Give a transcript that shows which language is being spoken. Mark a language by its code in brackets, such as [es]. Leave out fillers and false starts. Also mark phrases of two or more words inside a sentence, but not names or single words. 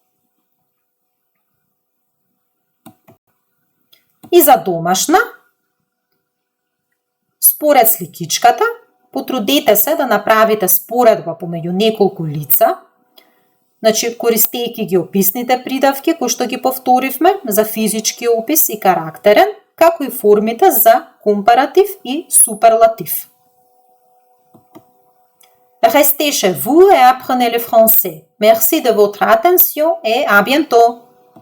[mk] И за домашна, според сликичката, потрудете се да направите споредба помеѓу неколку лица, значи користејќи ги описните придавки кои што ги повторивме за физички опис и карактерен, како и формите за компаратив и суперлатив. [fr] Restez chez vous et apprenez le français. Merci de votre attention et à bientôt!